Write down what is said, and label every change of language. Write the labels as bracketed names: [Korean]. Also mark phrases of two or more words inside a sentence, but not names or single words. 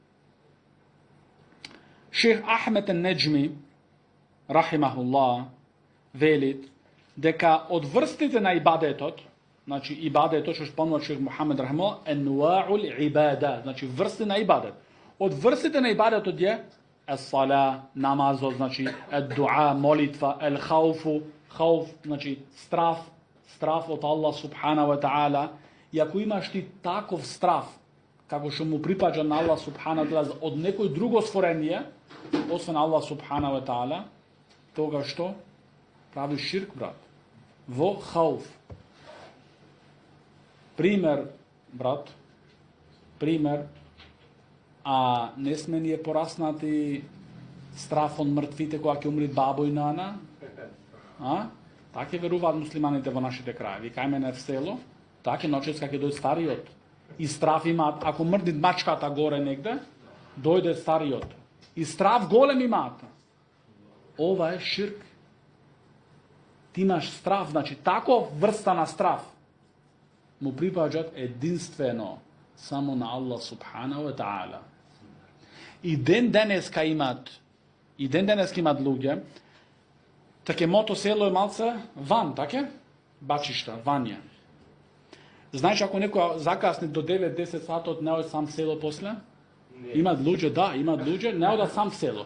[Macedonian] Шейх Ахмед ен-Неджми рахимахуллах велит дека од врстите на ибадетот, значи ибадетот што спомнува шейх Мухамед рахимахуллах, [Arabic] أنواع العبادة, [Macedonian] значи врсти на ибадет. Од врстите на ибадетот е ес-сала, намазот, значи ед-дуа, молитва, ел-хауфу, хауф, значи страф од Аллах [Arabic] سبحانه وتعالى. [Macedonian] И ако имаш ти таков страф, како што му припаѓа на Аллах [Arabic] سبحانه وتعالى [Macedonian] од некој друго створение, освен Аллах [Arabic] سبحانه وتعالى, [Macedonian] тога што прави ширк, брат, во хауф. Пример, брат, а не сме ние пораснати страф од мртвите кога ќе умри бабо и нана? Така веруваат муслиманите во нашите крајеви. Кај мене в село, така ноќес кога ќе дојде стариот. И страф имаат, ако мрди мачката горе негде, дојде стариот. И страф голем имаат. Ова е ширк. Ти имаш страф, значи таков врста на страф му припаѓаат единствено само на Аллах [Arabic] سبحانه وتعالى. [Macedonian] И ден денеска имаат луѓе, таке мото село е малце ван, таке? Бачишта, вања. Знаеш, ако некој закасни до 9-10 сатот, не оди сам в село после? Имаат луѓе, не ода сам в село.